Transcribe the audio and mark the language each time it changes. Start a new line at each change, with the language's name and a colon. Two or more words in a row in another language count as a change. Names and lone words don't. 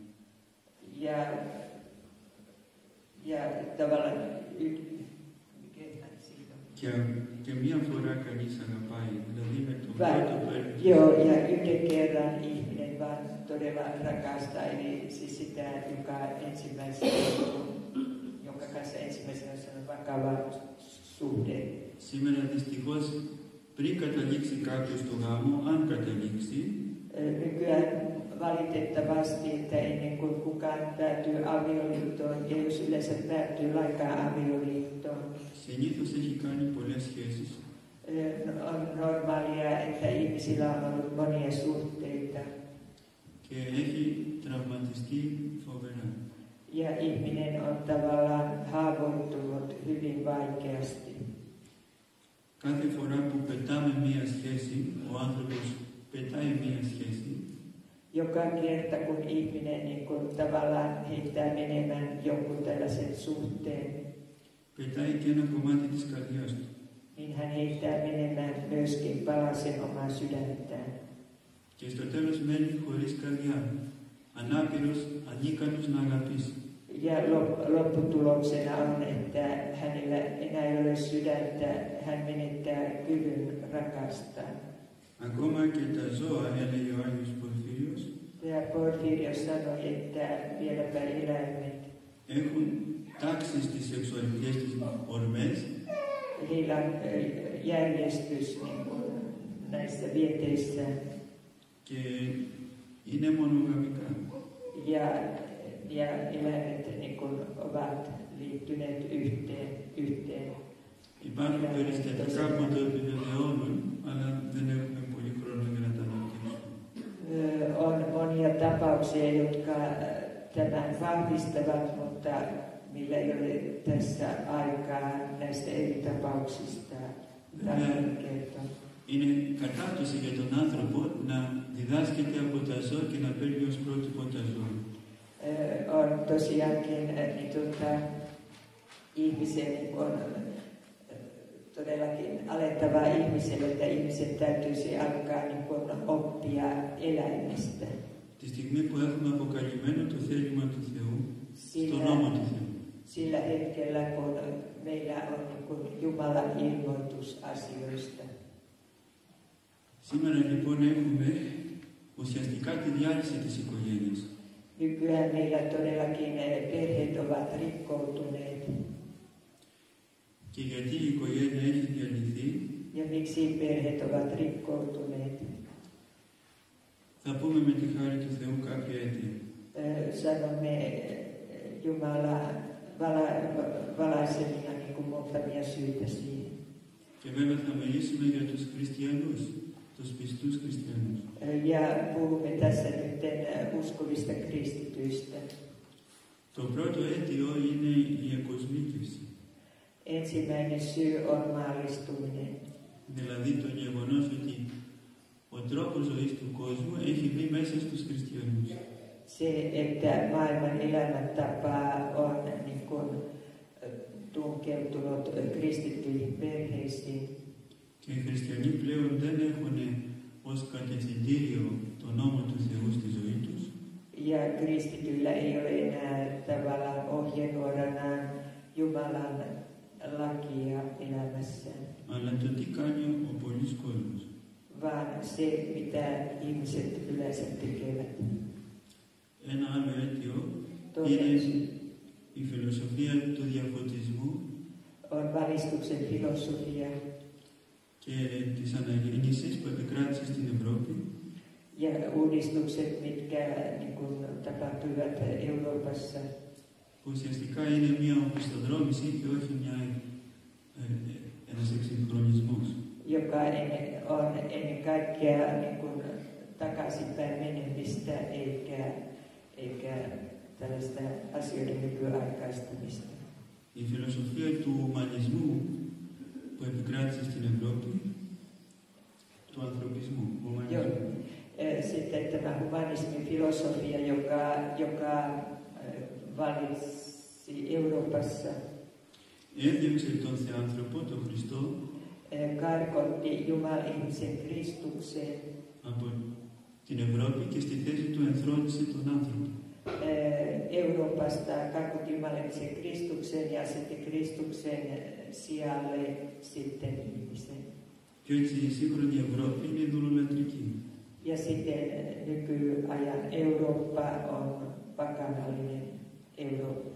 Finnish: Ja tavallaan
Greek: Και μια φορά κανείς αγαπάει, δηλαδή με τον
Finnish: Vai,
Greek: πρώτο παίρνει.
Finnish: joo, ja yhden kerran ihminen vaan todella rakastaa, eli siis sitä, jonka kanssa ensimmäisenä on vakava suhde.
Greek: Σήμερα δυστυχώς πριν καταλήξει κάποιος στο γάμο, αν καταλήξει,
Finnish: Nykyään valitettavasti, että ennen kuin kukaan päätyy avioliittoon, ja jos yleensä päätyy lainkaan avioliittoon,
Greek: συνήθως έχει κάνει πολλές σχέσεις
Finnish: on normaalia, että ihmisillä on ollut monia suhteita,
Greek: και έχει τραυματιστεί φοβερά.
Finnish: ja ihminen on tavallaan haavoittunut hyvin vaikeasti.
Greek: Κάθε φορά που πετάμε μία σχέση, ο άνθρωπος πετάει μία σχέση,
Finnish: Joka kerta, kun ihminen niin kun tavallaan heittää menemään jonkun tällaisen suhteen,
Greek: πετάει και ένα κομμάτι της καρδιάς του.
Finnish: niin hän heittää menemään myöskin palasen omaa sydäntään.
Greek: Και στο τέλος μένει χωρίς καρδιά, ανάπηρος, ανίκανος να αγαπήσει.
Finnish: Ja lopputuloksena on, että hänellä enää ei ole sydäntä, hän menettää kyvyn rakastaa.
Greek: Ακόμα και τα ζώα, έλεγε ο Άγιος Πορφύριος,
Finnish: Ja Porfirios sanoi, että vieläpä eläimet,
Greek: έχουν τάξει στις σεξουαλικές τους ορμές
Finnish: heillä on järjestys niin kuin näissä vieteissä
Greek: και είναι μονογαμικά.
Finnish: Ja eläimet niin kuin ovat liittyneet yhteen.
Greek: Υπάρχουν περιστατικά που το επιβεβαιώνουν, αλλά δεν έχουμε πολύ χρόνο για να τα αναπτύξουμε.
Finnish: On monia tapauksia, jotka tämän vahvistavat, mutta millä ei ole tässä aikaa näistä eri tapauksista kertoa.
Greek: Είναι κατάπτωση για τον άνθρωπο να διδάσκεται από τα ζώα και να παίρνει ως πρότυπο τα ζώα.
Finnish: on tosiaankin ihmisen on todellakin alettava ihmiselle, että ihmiset täytyisi alkaa oppia eläimestä.
Greek: Τη στιγμή που έχουμε αποκαλυμμένο το θέλημα του Θεού, στον νόμο του Θεού.
Finnish: Sillä hetkellä, kun meillä on Jumalan ilmoitus asioista.
Greek: Σήμερα λοιπόν έχουμε ουσιαστικά τη διάλυση της οικογένειας.
Finnish: Nykyään meillä todellakin perheet ovat rikkoutuneet.
Greek: Και γιατί η οικογένεια έχει διαλυθεί,
Finnish: Ja miksi perheet ovat rikkoutuneet?
Greek: θα πούμε με τη χάρη του Θεού κάποια αίτια.
Finnish: Sanomme Jumala valaisemina muutamia syitä siihen.
Greek: Και βέβαια θα μιλήσουμε για τους χριστιανούς, τους πιστούς χριστιανούς.
Finnish: Ja puhumme tässä nyt uskovista kristityistä.
Greek: Το πρώτο αίτιο είναι η εκοσμίκευση.
Finnish: Ensimmäinen syy on maallistuminen.
Greek: Δηλαδή το γεγονός ότι ο τρόπος ζωής του κόσμου έχει μπει μέσα στους χριστιανούς.
Finnish: Se, että maailman elämäntapa on tunkeutunut kristittyihin perheisiin.
Greek: Και οι χριστιανοί πλέον δεν έχουν ως κατευθυντήριο το νόμο του Θεού στη ζωή τους.
Finnish: Ja kristityillä ei ole enää tavallaan ohjenuoranaan Jumalan lakia elämässään.
Greek: Αλλά το τι κάνει ο πολύς κόσμος.
Finnish: Vaan se, mitä ihmiset yleensä tekevät.
Greek: Ένα άλλο αίτιο είναι η φιλοσοφία του διαφωτισμού
Finnish: on valistuksen filosofia
Greek: και της αναγέννησης που επικράτησε στην Ευρώπη.
Finnish: Ja uudistukset, mitkä tapahtuivat Euroopassa.
Greek: Που ουσιαστικά είναι μια οπισθοδρόμηση και όχι ένας εξυγχρονισμός.
Finnish: Joka on ennen kaikkea takaisinpäin menemistä eikä tällaista asioiden nykyaikaistamista.
Greek: Η φιλοσοφία του ουμανισμού που επικράτησε στην Ευρώπη, του ανθρωπισμού.
Finnish: Sitten tämä humanismin filosofia, joka valitsi Euroopassa.
Greek: Έδιωξε τον Θεάνθρωπο, τον Χριστό,
Finnish: karkotti Jumal-ihmisen Kristukseen
Greek: από την Ευρώπη και στη θέση του ενθρόνησε τον άνθρωπο.
Finnish: Euroopasta karkotti Jumal-ihmisen Kristukseen ja sitten Kristuksen sijalle sitten ihmisen.
Greek: Και έτσι η σύγχρονη Ευρώπη είναι ειδωλολατρική.
Finnish: Ja sitten nykyajan Eurooppa on pakanallinen Eurooppa.